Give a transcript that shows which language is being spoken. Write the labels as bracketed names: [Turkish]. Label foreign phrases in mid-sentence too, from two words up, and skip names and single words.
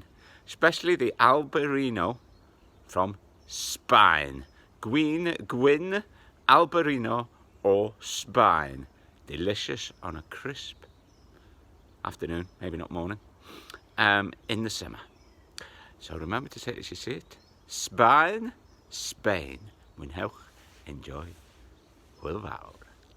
[English] Especially the Albariño from Sbaen. [Welsh] Gwyn, Albariño or Sbaen. [English] Delicious on a crisp afternoon, maybe not morning, in the summer. So remember to say it as you see it. [Welsh] Sbaen, Spain, Mwynhewch, enjoy. Hwyl fawr.